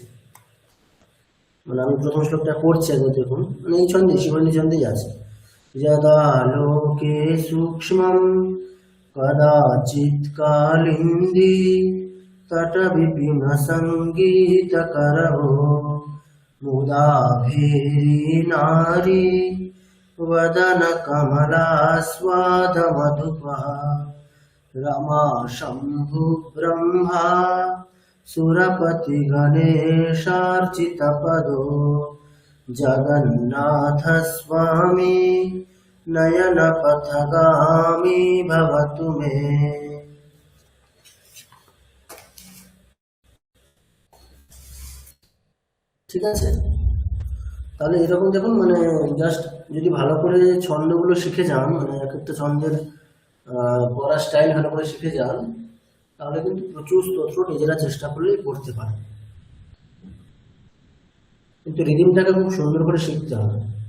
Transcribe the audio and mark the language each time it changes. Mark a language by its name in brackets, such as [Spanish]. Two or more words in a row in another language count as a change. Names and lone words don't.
[Bangla] মানে আমি প্রথম শ্লোকটা পড়ছি একবার দেখুন, মানে এই ছন্দে শিবরণী ছন্দেই আছে। [Sanskrit] যদা লোকে সূক্ষ্মম কদাচিৎ কালিন্দী তট বিপিন সঙ্গীত করো মুদাভেরি নারী वदन कमलास्वाद मधुपः रमा शंभु ब्रह्मा सुरपति गणेशार्चित पदो जगन्नाथ स्वामी नयन पथगामी भवतु मे। [Bangla] ঠিক আছে, তাহলে এরকম দেখুন, মানে জাস্ট যদি ভালো করে ছন্দগুলো শিখে যান, মানে এক একটা ছন্দের পড়ার স্টাইল ভালো করে শিখে যান, তাহলে কিন্তু প্রচুর স্তোত্র নিজেরা চেষ্টা করলেই পড়তে পারেন, কিন্তু রিদিমটাকে খুব সুন্দর করে শিখতে হবে।